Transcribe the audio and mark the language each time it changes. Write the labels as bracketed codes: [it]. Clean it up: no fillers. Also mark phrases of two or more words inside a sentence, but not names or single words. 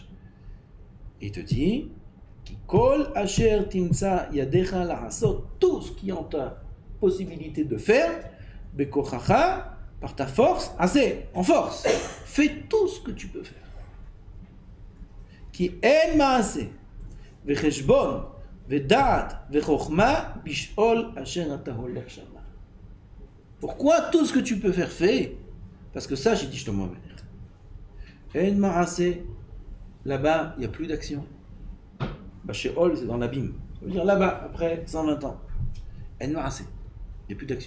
[fr] Il te dit, [he] כי כל אשר תמצא ידך לעשות, [fr] tout ce qui est en ta possibilité de faire, Bekochacha, par ta force, assez, en force, fais tout ce que tu peux faire. [he] כי אין מעשה, וחשבון, ודעת, וחכמה, בשאול אשר אתה הולך שמה. [fr] Pourquoi tout ce que tu peux faire, fais? Parce que ça, j'ai dit Shlomo Amelech. [he] אין מעשה, [fr] là-bas, il n'y a plus d'action. Sheol, c'est dans l'abîme. Ça veut dire là-bas, après 120 ans. [he] אין מעשה, [fr] il n'y a plus d'action.